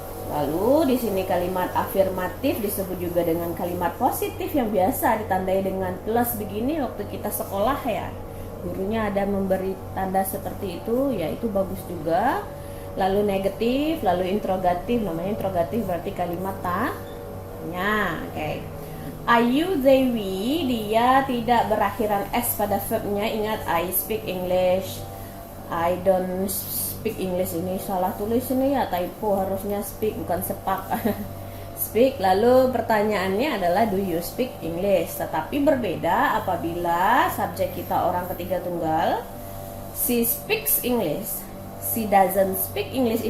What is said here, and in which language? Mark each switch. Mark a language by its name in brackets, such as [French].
[Indonesian] Lalu di sini kalimat afirmatif disebut juga dengan kalimat positif yang biasa ditandai dengan plus begini waktu kita sekolah, ya. Gurunya ada memberi tanda seperti itu, ya itu bagus juga. lalu negatif, lalu interrogatif. Namanya interrogatif berarti kalimat tanya. Oke. Are you, they, we, dia tidak berakhiran s pada verbnya. Ingat, [English] I speak English, I don't speak English. [Indonesian] Ini salah tulis ini ya, typo, harusnya speak bukan sepak. Speak. Lalu pertanyaannya adalah [English] do you speak English. [Indonesian] Tetapi berbeda apabila subjek kita orang ketiga tunggal. [English] She speaks English, she doesn't speak English.